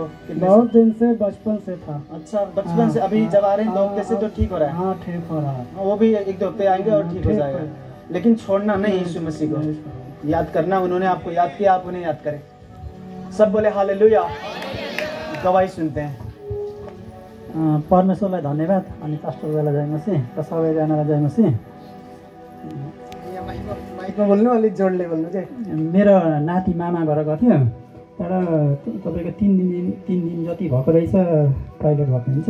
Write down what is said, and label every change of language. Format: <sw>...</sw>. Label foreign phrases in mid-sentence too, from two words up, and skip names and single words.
<hi>बहुत दिन से, बचपन से था। अच्छा, बचपन से। अभी जब आ रहे हैं 2 हफ्ते से तो ठीक हो रहा है? हाँ, ठीक हो रहा है। वो भी 1-2 हफ्ते आएंगे और ठीक हो जाएगा। लेकिन छोड़ना नहीं यीशु मसीह को, याद करना। उन्होंने आपको याद किया, आप उन्हें याद करें। सब बोले हालेलुया। गवाही सुनते हैं।</hi> <ne>परमेश्वरलाई धन्यवाद अनि पास्टरलाई जय मसीह र सबैजनालाई जय मसीह। माइकमा बोल्नु, अलिक जोडले बोल्नु चाहिँ। मेरो नाति मामा घर गएको थियो, तर तपाईँको 3 दिन जति भएको रहेछ टोइलेट भएको हुन्छ।</ne>